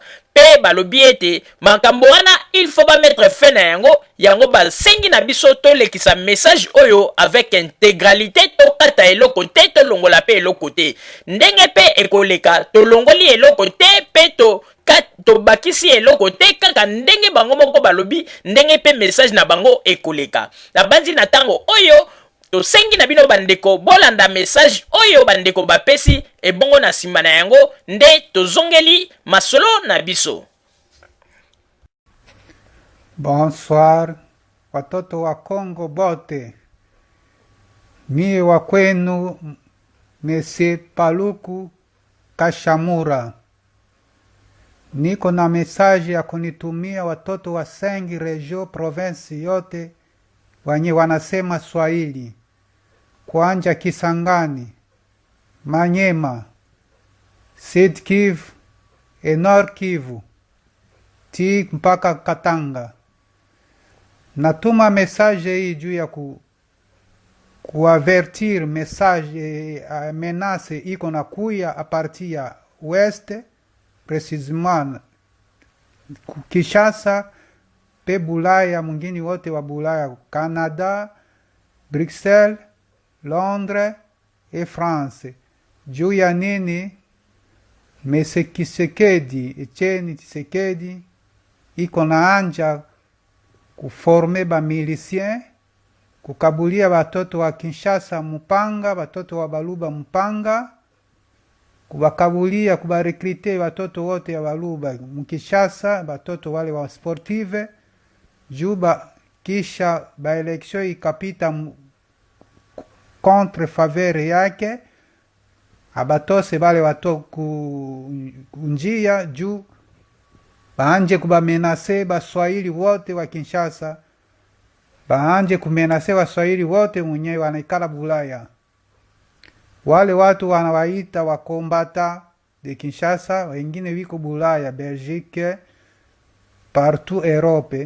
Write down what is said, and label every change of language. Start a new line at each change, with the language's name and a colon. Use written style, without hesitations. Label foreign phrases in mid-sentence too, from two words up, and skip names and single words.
Lingala: Pe balobi ete makambo wana
French: il faut
Lingala: ba
French: mettre fin
Lingala: na yango basengi na biso tolekisa message oyo
French: avec intégralité,
Lingala: tokata eloko te tolongola pe eloko te ndenge pe ekoleka tolongoli eloko te pe tobakisi eloko te kaka ndenge bango moko balobi, ndenge pe message na bango ekoleka na banzi na tango oyo. Tosengi na bino bandeko bolanda message oyo bandeko bapesi ebongo na nsima na yango nde tozongeli masolo na biso.
Swahili: Bonsoir watoto wa Kongo bote, mie wa kwenu Monsieur Paluku Kashamura. Niko na message ya kunitumia watoto wa 5 regio province yote wanye wanasema Swahili, kuanja Kisangani, Manyema, Sud Kivu, Nord Kivu, ti mpaka Katanga. Natuma message hii juu ya kuavertir message menace iko na kuya
French: a partir
Swahili: ya Ouest, precisement Kinshasa, pe Bulaya, mwingine wote wa Bulaya, Canada, Bruxelles, Londres et France. Juu ya nini Etienne Tshisekedi iko na anja kuforme ba milicien, kukabulia batoto wa Kinshasa mupanga, batoto wa Baluba mupanga, kubakabulia kubarekrite batoto wote ya Baluba mukishasa, batoto wale wa sportive. Juba kisha ba election ikapita
French: contre faveur
Swahili: yake, abatose bale wato kunjia juu baanje kubamenase baswahili wote wa Kinshasa, baanje kumenase waswahili wote mwenye wanaikala Bulaya. Wale watu wanawaita wakombata de Kinshasa, wengine wiko Bulaya, Belgique, partout Europe.